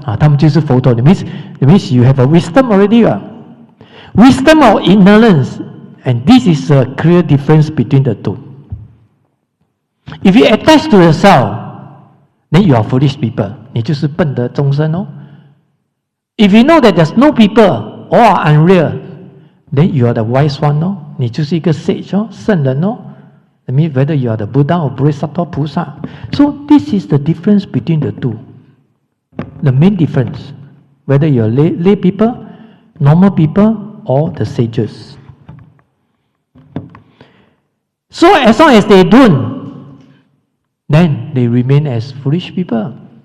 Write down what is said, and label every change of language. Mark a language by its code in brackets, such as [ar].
[zh] 他们就是佛陀。 [en] It means you have a wisdom already. Wisdom or ignorance, and this is a clear difference between the two. If you attach to yourself, then you are foolish people. [zh] 你就是笨的众生哦。 [en] If you know that there's no people, all are unreal, then you are the wise one 哦。 [zh] 你就是一个 sage 哦，圣人哦。 [en] That means whether you are the Buddha or Bodhisattva Pusa. So this is the difference between the two. The main difference, whether you are lay people, normal people, or the sages. So as long as they don't, then they remain as foolish people.